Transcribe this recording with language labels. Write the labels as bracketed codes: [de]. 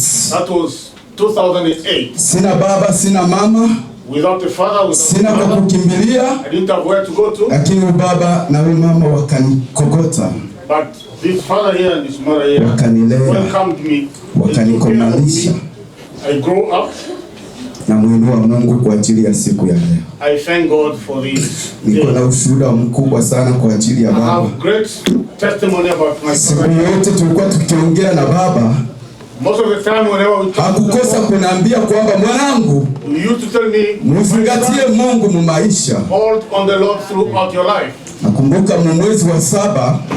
[en] That was 2008. [sw] Sina baba, sina mama. [en] Without a father, without [sw] sina kwa kukimbilia. [en] I didn't have where to go to. [sw] Lakini baba na mama wakanikokota. [en] But this father here and this mother here welcomed me. [sw] Wakanikomalisha. [en] I grew up. [sw] Na muinua Mungu kwa ajili ya siku ya leo. [en] I thank God for this. [sw] Niko na ushuhuda mkubwa sana kwa ajili ya baba. [en] I have great testimony about my [sw] siku yote tulikuwa tukiongea na baba. [en] Most of the time whenever we talk, [sw] hakukosa kuniambia kwamba mwanangu, [en] you used to tell me, [sw] mzingatie Mungu mu maisha. [en] Hold on the Lord throughout your life. [sw] Nakumbuka mwezi wa 7,